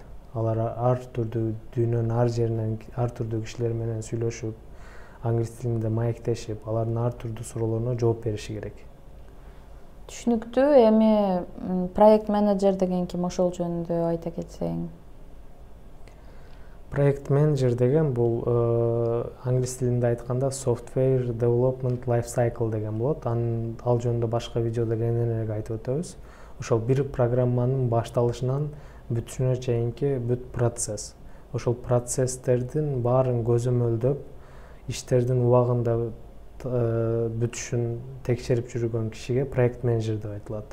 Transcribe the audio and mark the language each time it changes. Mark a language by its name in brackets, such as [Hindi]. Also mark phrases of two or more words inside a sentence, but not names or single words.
[Kyrgyz] Алар ар түрдүү дүйнөнүн ар жеринен ар түрдүү кишилер менен сүйлөшүп, англис тилинде маектешип, алардын ар түрдүү суроолоруна жооп бериши керек. Түшүнүктүү. Эми проект менеджер деген ким, ошол жөнүндө айта кетсең? Проект менеджер деген бул англис тилинде айтканда [English] software development life cycle [Kyrgyz] деген болот. Ал жөнүндө башка видеодо кененирээк айтып өтөбүз. Ошол бир программанын башталышынан бүтүшүнө чейинки бүт процесс. Ошол процесстердин баарын көзөмөлдөп, иштердин убагында бүтүшүн текшерип жүргөн кишиге проект менеджер деп айтылат.